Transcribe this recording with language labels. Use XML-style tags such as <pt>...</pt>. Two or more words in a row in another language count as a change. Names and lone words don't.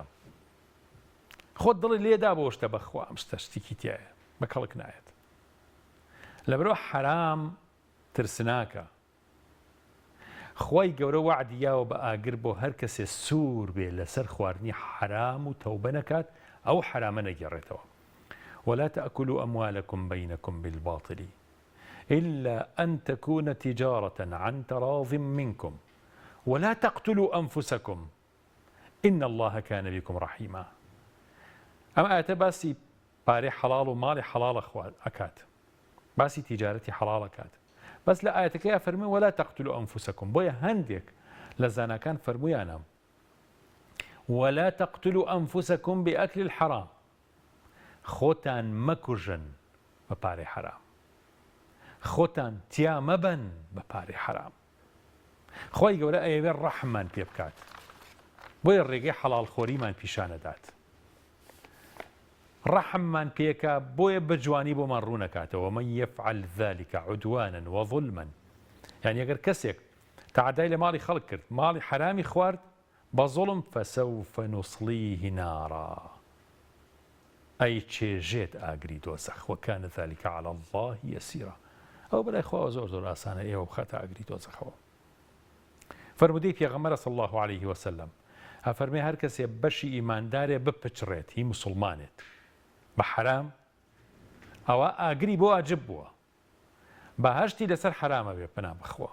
<ckb>خۆت دڵی لێدا بۆ شتە بەخوا ئەم شتە شتێکی تایە بە کەڵک نایەت. لەبەرەوە حرام ترسناکە. خۆی گەورە وعدیاوە بە ئاگر بۆ هەر کەسێ سوور بێ لەسەر خواردنی حرام و تەوبە نەکات ئەو حرامە نەگێڕێتەوە.</ckb> <ar>ولا تأكلوا أموالكم بينكم بالباطل إلا أن تكون تجارة عن تراض منكم ولا تقتلوا أنفسكم إن الله كان بكم رحيما.</ar> <ckb>ئەمە ئاەتە باسی پارەی حەڵاڵ و ماڵی حەڵاڵ ئەکات، باسی تیجارەتی حەڵاڵ ئەکات. بەس لە ئاەتەکەی فەرمووی</ckb> <ar>ولا تقتلوا أنفسكم.</ar> <ckb>بۆیە هەندێک لە زاناکان فەرموویانە</ckb> <ar>ولا تقتلوا أنفسكم بأكل الحرام.</ar> <ckb>خۆتان مەکوژن بە پارەی حرام، خۆتان تیا مەبەن بە پارەی حرام. خۆی گەورە ئەیەوێ ڕەحممان پێ بکات، بۆیە ڕێگەی حەڵاڵخۆریمان پیشانەدات. ڕەحممان پێکە بۆیە بە جوانی بۆمان ڕوو نەکاتەوە.</ckb> <ar>من يفعل ذلك عدوانا وظلما.</ar> <ckb>یعنی ئەگەر کەسێک تعدای لە ماڵی خەڵک کرد، ماڵی حرامی خوارد بە زوڵم</ckb> <ar>فسوف نصليه نارا.</ar> <ckb>ئەی چێژێت ئاگری دۆزەخ</ckb> <ar>وكان ذلك على الله يسيرا.</ar> <ckb>ئەو بەلای خۆ زۆر ئاسانە ئێوە بخاتە ئاگری دۆزەخەوە. فەرمودەی پێغەمبەر</ckb> <ar>صلی الله عليه وسلم</ar> <ckb>ئەفەرمێ هەر کەسێ بەشی ئیماندارێ بپچڕێت هی موسڵمانێت بە حرام ئەوە ئاگری بۆ واجب بووە، بەهەشتی لەسەر حرامە بێ پەنا بخوا.</ckb>